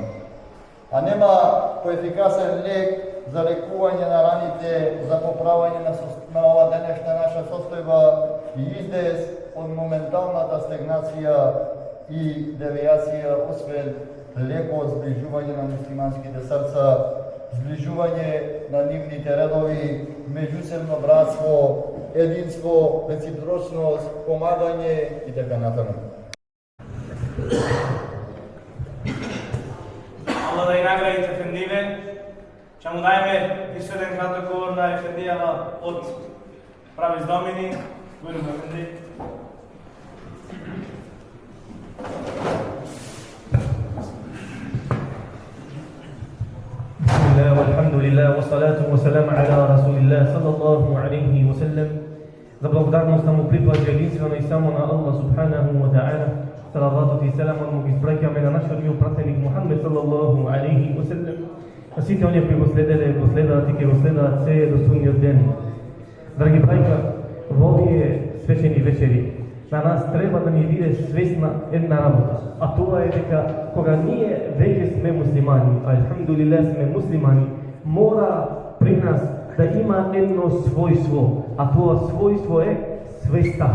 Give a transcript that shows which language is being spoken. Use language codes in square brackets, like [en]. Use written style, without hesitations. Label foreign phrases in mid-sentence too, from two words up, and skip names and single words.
[mk] А нема поефикасен лек за лекување на раните, за поправање на ова денешна наша состојба и издес од моменталната стагнација и девијација, освен леко зближување на муслиманските срца, зближување на нивните редови, меѓусебно братство, единство, реципрочност, помагање и така натаму. Аллах да и наградите Ефендије, ќе му дајме и еден краток говор на Ефендијава од Правис Домини. [tr] Buyurun Efendi. [ar] بسم الله والحمد لله والصلاة والسلام على رسول الله صلى الله عليه وسلم. [mk] За благодарност му припаѓа единствено и само на Аллах [ar] سبحانه وتعالى. [mk] Салаватот и селамот му ги спраќаме на нашиот мил пратеник Мухамед [ar] صلى الله عليه وسلم. [mk] На сите оние кои го следеле, го следат и ќе го следат се до судниот ден. Драги браќа, во овие свечени вечери на нас треба да ни биде свесна една работа, а тоа е дека кога ние веќе сме муслимани, алхамдулилlah сме муслимани, мора при нас да има едно својство, а тоа својство е свеста.